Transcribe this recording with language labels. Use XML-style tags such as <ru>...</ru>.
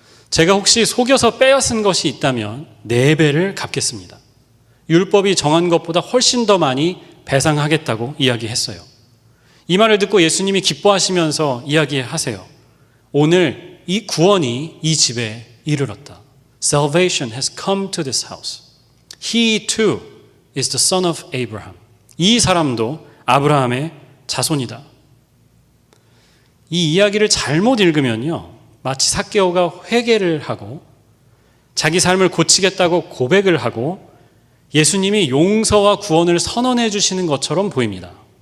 <ko>제가 혹시 속여서 빼앗은 것이 있다면 4배를 갚겠습니다. 율법이 정한 것보다 훨씬 더 많이 배상하겠다고 이야기했어요. 이 말을 듣고 예수님이 기뻐하시면서 이야기하세요. 오늘 이 구원이 이 집에 이르렀다.</ko> <en>Salvation has come to this house. He too is the son of Abraham.</en> <ko>이 사람도 아브라함의 자손이다. 이 이야기를 잘못 읽으면요, 마치 삭개오가 회개를 하고 자기 삶을 고치겠다고 고백을 하고 예수님이 용서와 구원을 선언해 주시는 것처럼 보입니다.</ko>